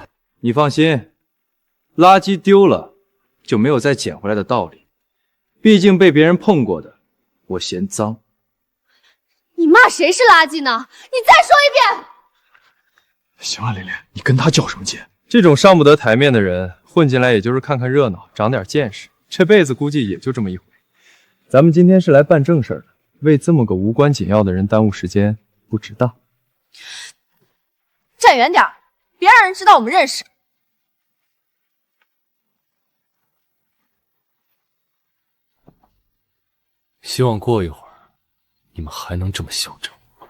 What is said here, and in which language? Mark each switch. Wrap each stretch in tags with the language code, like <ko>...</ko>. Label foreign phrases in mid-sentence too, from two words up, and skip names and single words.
<zh>你放心，垃圾丟了就沒有再撿回來的道理。畢竟被別人碰過的，我嫌髒。你罵誰是垃圾呢？你再說一遍。行了，琳琳，你跟他較什麼勁？這種上不得台面的人，混進來也就是看看熱鬧，長點見識，這輩子估計也就這麼一回。咱們今天是來辦正事兒的，為這麼個無關緊要的人耽誤時間，不值當。站遠點，別讓人知道我們認識。希望過一會兒， 你们还能这麼囂張？</zh>